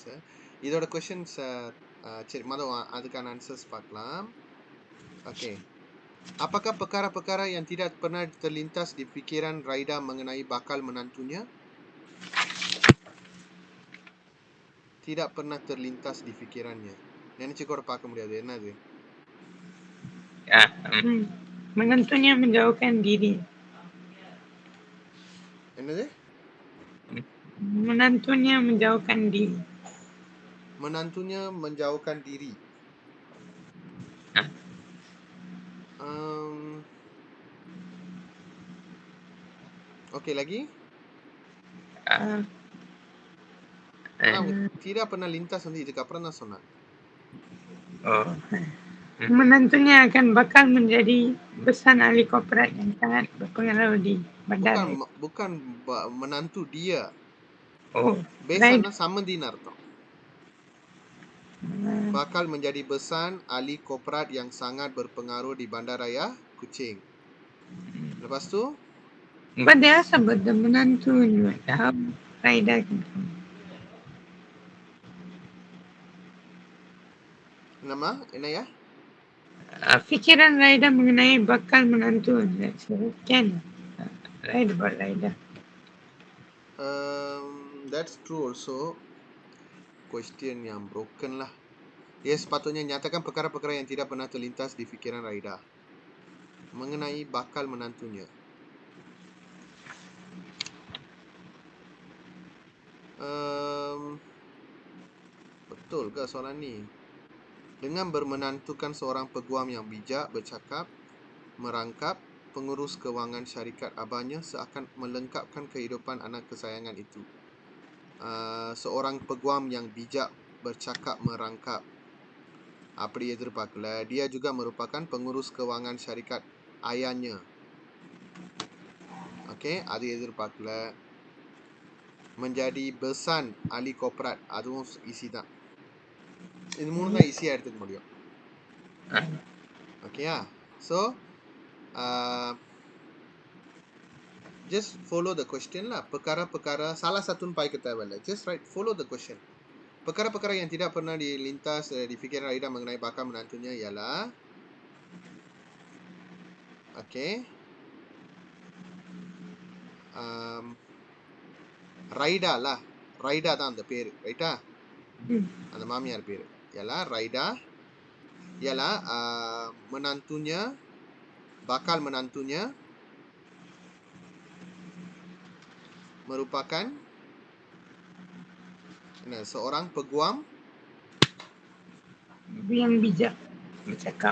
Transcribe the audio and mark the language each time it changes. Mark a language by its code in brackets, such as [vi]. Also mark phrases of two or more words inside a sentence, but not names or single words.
[ta] இதோட क्वेश्चंस சரி அதுக்கான ஆன்சர்ஸ் பார்க்கலாம். Okay. [ms] Apakah perkara-perkara yang tidak pernah terlintas di fikiran Raida mengenai bakal menantunya? Tidak pernah terlintas di fikirannya. [ta] நினைச்சு கூட பார்க்க முடியாது. என்னது? [ms] Menantunya menjauhkan diri. [ta] என்னது? [ms] Menantunya menjauhkan diri. Menantunya menjauhkan diri. Okey, lagi? Tidak pernah lintas nanti [ta] இதுக்கப்புறம் தான் சொன்னேன். [ms] Menantunya akan bakal menjadi besan ahli korporat yang sangat berpengaruh di bandar. Bukan menantu dia. Besan sama din அர்த்தம். Bakal menjadi besan ahli korporat yang sangat berpengaruh di Bandaraya Kuching. Lepas tu? Dia sebut menantu Raida. Nama? என்ன ya? Fikiran Raida mengenai bakal menantu. Kan? Raida. [en] That's true also. [ms] Question yang broken lah. Dia sepatutnya nyatakan perkara-perkara yang tidak pernah terlintas di fikiran Raida mengenai bakal menantunya. Betul ke soalan ni? Dengan bermenantukan seorang peguam yang bijak, bercakap, merangkap, pengurus kewangan syarikat abahnya seakan melengkapkan kehidupan anak kesayangan itu. Seorang peguam yang bijak, bercakap, merangkap. [ta] அப்படி எதிர்பார்க்கல. [ms] Dia juga merupakan pengurus kewangan syarikat ayahnya. Okey, [ta] அது எதிர்பார்க்கல. [ms] menjadi besan ahli korporat, [ta] அதுவும் ஈஸி தான். இது மூணு தான் ஈஸியாக எடுத்துக்க முடியும். [en] ஓகேயா? ஸோ just follow the question lah. [ms] Perkara-perkara, salah satu baik ke தேவையில்லை. Just write, follow the question. Perkara-perkara yang tidak pernah dilintas di fikiran Raida mengenai bakal menantunya ialah, okay, Raida lah. Raida [ta] தான் அந்த பேரு, ரைட்டா? அந்த மாமியார் பேரு [ms] ialah Raida, ialah menantunya, bakal menantunya merupakan seorang peguam yang bijak bercakap.